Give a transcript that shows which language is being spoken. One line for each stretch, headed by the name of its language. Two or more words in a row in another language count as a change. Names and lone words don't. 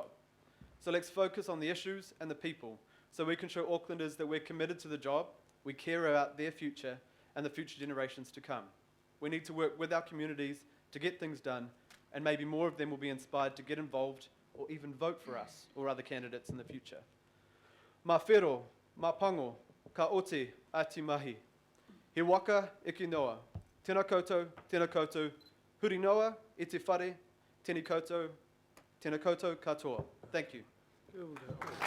English: So let's focus on the issues and the people, so we can show Aucklanders that we're committed to the job, we care about their future, and the future generations to come. We need to work with our communities to get things done, and maybe more of them will be inspired to get involved or even vote for us or other candidates in the future.
Māori: Mā whiro, mā pango, ka oti ati mahi. He waka iki noa. Tēnā koutou, huri noa, e te whare, tēnā koutou katoa.
English: Thank you.